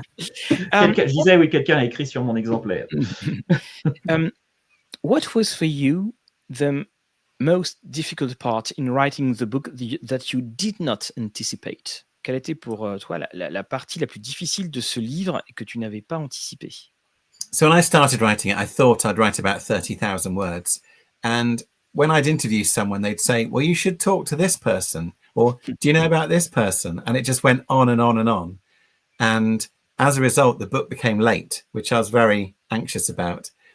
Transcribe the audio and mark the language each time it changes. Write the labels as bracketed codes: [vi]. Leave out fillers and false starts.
[fr] Je disais, oui, quelqu'un a écrit sur mon exemplaire. [en] What was for you the most difficult part in writing the book that you did not anticipate? [fr] Quelle était pour toi la partie la plus difficile de ce livre et que tu n'avais pas anticipé? [en] So when I started writing it, I thought I'd write about 30,000 words. And when I'd interview someone, they'd say, well, you should talk to this person, or do you know about this person? And it just went on and on and on. And as a result, the book became late, which I was very anxious about.